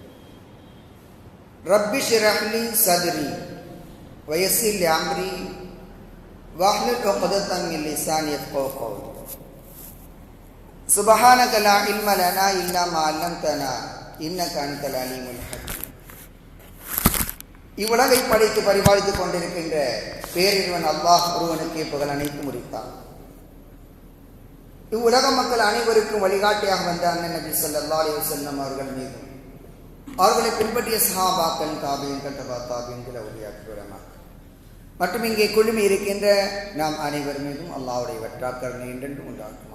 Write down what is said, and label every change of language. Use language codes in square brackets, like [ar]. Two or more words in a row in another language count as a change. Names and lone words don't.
[ar] رب اشرح لي صدري ويسر لي أمري واحلل عقدة من لساني يفقهوا قولي. سبحانك لا علم لنا إلا ما علمتنا إنك أنت العليم الحكيم. [ta] இவ்வுலகை படைத்து பரிபாலித்துக் கொண்டிருக்கின்ற பேரிடுவன் அல்லாஹ் ஒருவனுக்கே புகழ் அனைத்து முடித்தான். இவ்வுலக மக்கள் அனைவருக்கும் வழிகாட்டியாக வந்த அண்ணன் நபி [ar] صلى الله عليه وسلم [ta] அவர்கள் மீது, அவர்களை பின்பற்றிய சஹாபாக்கள், தாபியீன்கள், தபா தாபியீன்கள், அவுலியாக்கள், உலமாக்கள் மற்றும் இங்கே குழுமி இருக்கின்ற நாம் அனைவர் மீதும் அல்லாஹ்வுடைய வற்றாக்கருணை என்றென்றும் உண்டாகுமா.